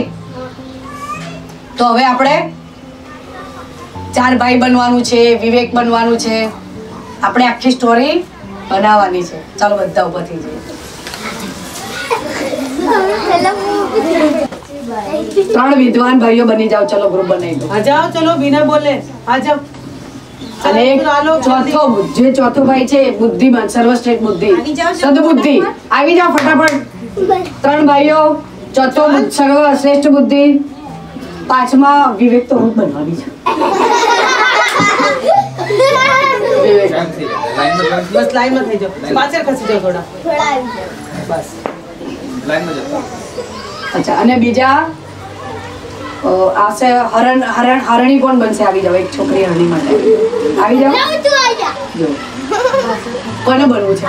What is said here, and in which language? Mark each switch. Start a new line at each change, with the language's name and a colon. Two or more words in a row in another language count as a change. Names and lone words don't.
Gujarati: તો હવે આપણે 4 ભાઈ બનવાનું છે, વિવેક બનવાનું છે. આપણે આખી સ્ટોરી બનાવવાની છે. ચાલો બધા ઉભા થઈ જઈએ. 3 વિદ્વાન ભાઈઓ બની જાઓ. ચલો ગ્રુપ બનાવી દો.
Hindi: आ जाओ, चलो बिना बोले आ जाओ.
Gujarati: અને ચોથો ભાઈ છે બુદ્ધિમાન, સર્વશ્રેષ્ઠ બુદ્ધિ, સદબુદ્ધિ. આવી જાઓ ફટાફટ. 3 ભાઈઓ, ચોથો સર્વશ્રેષ્ઠ બુદ્ધિ, 5મા વિવેક તો હું બનવાની છે.
Hindi: बस लाइन में
Gujarati: થઈ જાઓ, પાછળ ખસી જાઓ થોડા. બસ
Hindi: लाइन में
Gujarati: જાઓ. અચ્છા, અને બીજા આવશે હરણી કોણ બનશે? આવી જાઓ. એક છોકરી હરણી માટે આવી જાઓ. જો કોને બનવું છે?